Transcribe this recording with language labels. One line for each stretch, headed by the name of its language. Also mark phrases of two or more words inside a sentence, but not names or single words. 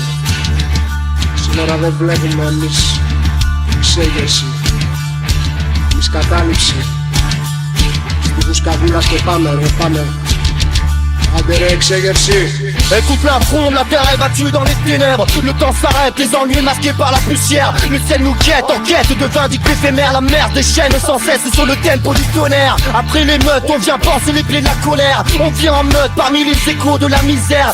Greek: Σύνορα δεν βλέπουμε εμείς. Εξέγερση, εμείς κατάληψη. Στίχους καβούλας και πάμε ρε πάμε. Άντε ρε εξέγερση.
French: Écoute la fronde, la terre est battue dans les ténèbres. Le temps s'arrête, les ennuis masqués par la poussière. Le ciel nous guette, en quête de vindictes éphémères. La mer déchaîne sans cesse sur le tempo du tonnerre. Après l'émeute, on vient penser les plaies de la colère. On vient en meute parmi les échos de la misère.